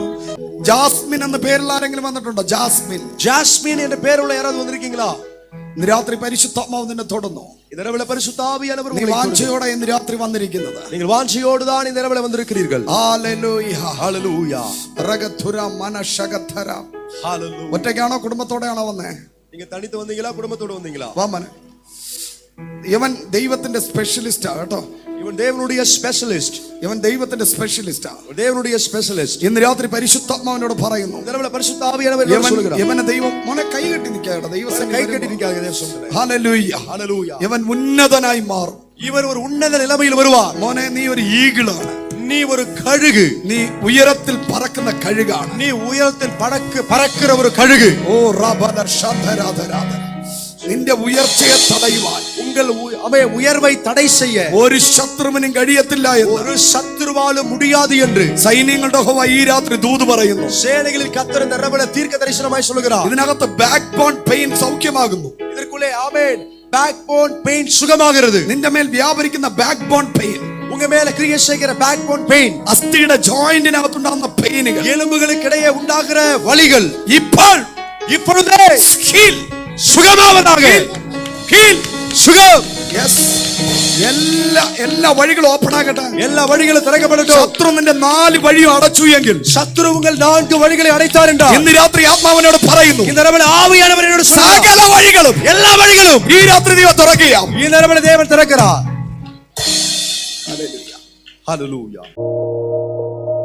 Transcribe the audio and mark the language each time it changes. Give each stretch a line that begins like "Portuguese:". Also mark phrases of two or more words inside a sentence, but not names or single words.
Malayalam: ജാസ്മിൻ എന്ന പേരിൽ ആരെങ്കിലും വന്നിട്ടുണ്ടോ? ജാസ്മിൻ,
Tamil: ஜாஸ்மின் என்ற பேருள்ள யாராவது வந்திருக்கீங்களா?
Malayalam: ഇന്ന് രാത്രി പരിശുദ്ധാത്മാവ് നിന്നെ തൊടുന്നു.
Tamil: இந்த இரவில் பரிசுத்த ஆவியானவர்
Malayalam: നീ
Tamil: உங்களை தொடுகிறார்.
Malayalam: വാഞ്ചയോടെ ഇന്ന് രാത്രി വന്നിരിക്കുന്നത്.
Tamil: நீங்கள் வாஞ்சையோடு தான் இந்த இரவில் வந்திருக்கிறீர்கள்.
Malayalam: ഹല്ലേലൂയ,
Tamil: ஹalleluya, റഗതുര മനശഗധര. ஹalleluya.
Malayalam: ഒറ്റയ്ക്കാണോ കുടുംബത്തോടെയാണോ വന്നേ?
Tamil: நீங்க தனித்து വந்தீங்களா, குடும்பத்தோடு வந்தீங்களா?
Malayalam: വാമന്, ഇവൻ ദൈവത്തിന്റെ സ്പെഷ്യലിസ്റ്റാ കേട്ടോ.
Tamil: இவன் தேவனுடைய ஸ்பெஷலிஸ்ட்.
Malayalam: ഇവൻ ദൈവത്തിന്റെ സ്പെഷ്യലിസ്റ്റാ.
Tamil: தேவனுடைய ஸ்பெஷலிஸ்ட்.
Malayalam: ഇന്ന് രാത്രി പരിശുദ്ധാത്മാവിനോട് പറയുന്നു,
Tamil: இந்த இரவில் பரிசுத்த ஆவியானவர் என்னோடு சொல்கிறார்.
Malayalam: ഇവനെ ദൈവം മോനെ കൈകെട്ടി നിൽക്കാട്ടോ. ദൈവസന്നിധി
Tamil: கை கட்டி நிக்காதே தேவ சொல்கிறார்.
Malayalam: ഹല്ലേലൂയ,
Tamil: ஹalleluya.
Malayalam: ഇവൻ ഉന്നതനായി മാറും.
Tamil: இவர் ஒரு உன்னத நிலைமையில் வருவார்.
Malayalam: മോനെ, നീ ഒരു ഈഗിളാണ്.
Tamil: நீ ஒரு கழுகு.
Malayalam: നീ ഉയരത്തിൽ പറക്കുന്ന കഴുകാണ്.
Tamil: நீ உயரத்தில் பறக்கிற ஒரு கழுகு. ഓ റബദ ശതരാധരാധ.
Malayalam: നിന്റെ ഉയർച്ചയെ തടയുവാൻ,
Tamil: உங்கள் உயர்வை தடை செய்ய
Malayalam: ഒരു ശത്രുവിനും കഴിയത്തില്ല എന്ന്
Tamil: ஒரு சத்துருவாலும் முடியாது என்று
Malayalam: സൈന്യങ്ങളുടെ യഹോവ ഈ രാത്രി ദൂത് പറയുന്നു.
Tamil: சேனைகளில் கர்த்தர் இந்த இரவில் தீர்க்க தரிசனமாய் சொல்கிறார்.
Malayalam: ഇതിനകത്ത്
English: back bone pain
Malayalam: സൗഖ്യമാകുന്നു.
Tamil: இதற்குள்ளே ஆமென்,
English: back bone pain
Tamil: சுகமாகிறது.
Malayalam: നിന്റെ മേൽ വ്യാപരിക്കുന്ന
English: back bone pain,
Tamil: உங்க மேல கிரியை செய்கிற
English: back bone pain,
Malayalam: അസ്ഥിയുടെ ജോയിന്റിനകത്തുണ്ടാകുന്ന പെയിനുകൾ,
Tamil: எலும்புகளுக்கு இடையே உண்டாகிற வலிகள்
Malayalam: ഇപ്പോൾ
Tamil: இப்பொழுதே
Malayalam: ഹീൽ,
Tamil: சுகமாவதாக. ஹீல், சுகம்.
Malayalam: യെസ്, എല്ലാ വഴികളും ഓപ്പൺ ആകട്ടെ.
Tamil: எல்லா വഴികളും திறக்கப்படட்டும்.
Malayalam: ശത്രു നിന്റെ 4 വഴിയും അടച്ചു എങ്കിൽ,
Tamil: சத்துரு உங்கள் 4 வழிகளை அடைத்தார் என்றால்,
Malayalam: ഇന്ന് രാത്രി ആത്മാവിനോട് പറയുന്നു,
Tamil: இந்த இரவில் ஆவியானவர் என்னோடு சொல்கிறார்.
Malayalam: സകല വഴികളും,
Tamil: எல்லா வழிகளும்
Malayalam: ഈ രാത്രി ദൈവം തുറക്കുകയാം.
Tamil: இந்த இரவில் தேவன் திறக்கிறார். ஹalleluya.